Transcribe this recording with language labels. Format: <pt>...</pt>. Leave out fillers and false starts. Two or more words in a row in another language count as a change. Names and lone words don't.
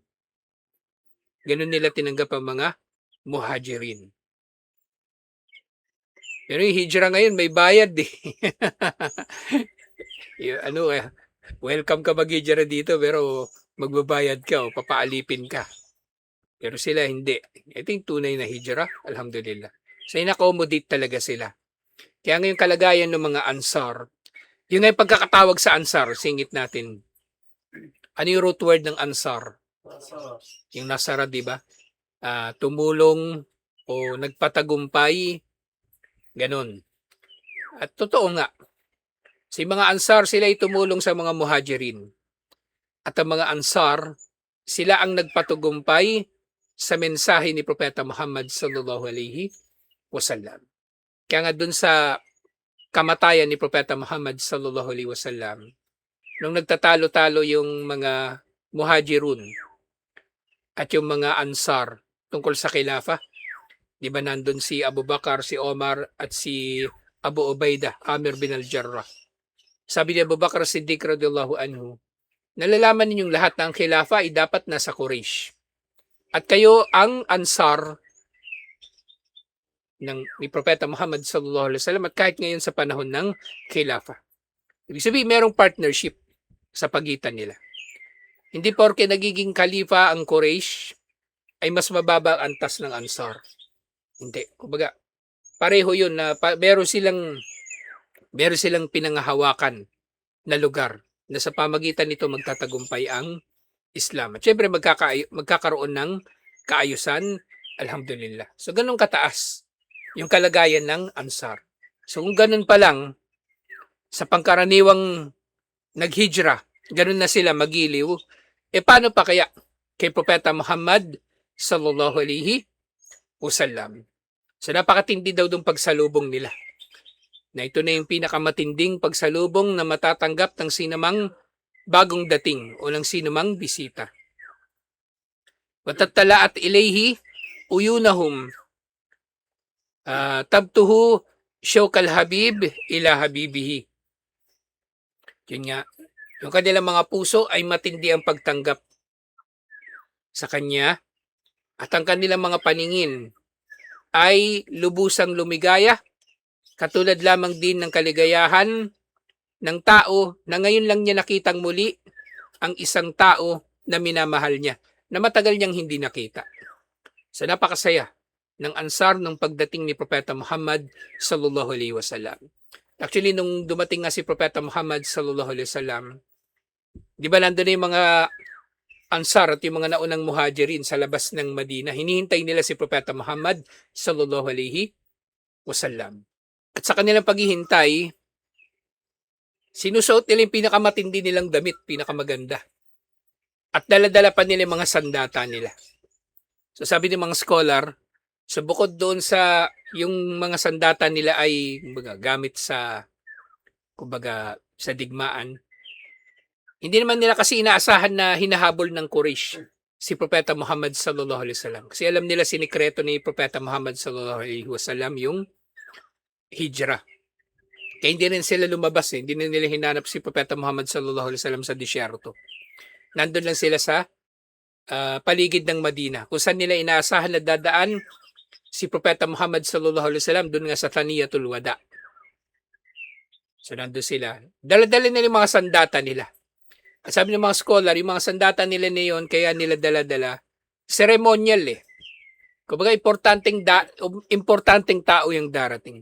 <tl>Ganun nila tinanggap ang mga muhajirin. Pero yung hijra ngayon, may bayad eh. Welcome ka mag-hijra dito pero magbabayad ka o papaalipin ka. Pero sila hindi. Ito yung tunay na hijra, alhamdulillah. So in-accommodate talaga sila. Kaya ngayon kalagayan ng mga ansar, yung ngay pagkakatawag sa ansar, singit natin. Ano yung root word ng ansar? Yung nasara, di ba? Tumulong o nagpatagumpay, ganon. At totoo nga, si mga ansar, sila ay tumulong sa mga muhajirin. At ang mga ansar, sila ang nagpatagumpay sa mensahe ni Propeta Muhammad</tl> <ar>صلى الله عليه وسلم.</ar> <tl>Kaya nga dun sa kamatayan ni Propeta Muhammad</tl> <ar>صلى الله عليه وسلم,</ar> <tl>nung nagtatalo-talo yung mga muhajirun at yung mga ansar tungkol sa khilafa, di ba nandun si Abu Bakar, si Omar at si Abu Ubaidah, Amir bin al-Jarrah. Sabi ni Abu Bakar Siddiq</tl> <ar>رضي الله عنه,</ar> <tl>nalalaman ninyong lahat na ang khilafa ay dapat nasa Quraysh. At kayo ang ansar ni Propeta Muhammad</tl> <ar>صلى الله عليه وسلم</ar> <tl>at kahit ngayon sa panahon ng khilafa. Ibig sabihin, merong partnership sa pagitan nila. Hindi porke nagiging khalifa ang Quraysh ay mas mababa ang antas ng ansar. Hindi. Kumbaga, pareho yun na meron silang pinanghahawakan na lugar na sa pamagitan nito magtatagumpay ang Islam. At syempre magkakaroon ng kaayusan, alhamdulillah. So ganun kataas yung kalagayan ng ansar. So kung ganun pa lang, sa pangkaraniwang naghijra, ganun na sila magiliw, paano pa kaya kay Propeta Muhammad</tl> <ar>صلى الله عليه وسلم?</ar> <tl>So napakatindi daw ng pagsalubong nila. Na ito na yung pinakamatinding pagsalubong na matatanggap ng sinamang bagong dating o ng sinamang bisita.</tl> <ar>وتطلعت إليه عيونهم تبثه شوق الحبيب إلى حبيبه.</ar> <tl>Yun nga, yung kanilang mga puso ay matindi ang pagtanggap sa kanya at ang kanilang mga paningin ay lubusang lumigaya, katulad lamang din ng kaligayahan ng tao na ngayon lang niya nakitang muli ang isang tao na minamahal niya, na matagal niyang hindi nakita. So napakasaya ng Ansar nung pagdating ni Propeta Muhammad</tl> <ar>صلى الله عليه وسلم.</ar> <tl>Actually, nung dumating nga si Propeta Muhammad</tl> <ar>صلى الله عليه وسلم,</ar> <tl>di ba nandun na yung mga Ansar at yung mga naunang muhajirin sa labas ng Madina, hinihintay nila si Propeta Muhammad</tl> <ar>صلى الله عليه وسلم.</ar> <tl>At sa kanilang paghihintay, sinusuot nila yung pinakamatindi nilang damit, pinakamaganda. At dala-dala pa nila yung mga sandata nila. So sabi ng mga scholar, so bukod doon sa yung mga sandata nila ay gamit sa sa digmaan, hindi naman nila kasi inaasahan na hinahabol ng Quraysh si Propeta Muhammad</tl> <ar>صلى الله عليه وسلم.</ar> <tl>Kasi alam nila sinikreto ni Propeta Muhammad</tl> <ar>صلى الله عليه وسلم</ar> <tl>yung hijrah. Kaya hindi rin sila lumabas, hindi na nila hinanap si Propeta Muhammad</tl> <ar>صلى الله عليه وسلم</ar> <tl>sa disyerto. Nandun lang sila sa paligid ng Madina, kung saan nila inaasahan na dadaan si Propeta Muhammad</tl> <ar>صلى الله عليه وسلم,</ar> <tl>doon nga sa Thaniyatul Wada. So nandun sila. Dala-dala nila yung mga sandata nila. At sabi ng mga scholar, yung mga sandata nila niyon, kaya nila dala-dala, ceremonial eh. Kumbaga, importanteng tao yung darating.</tl>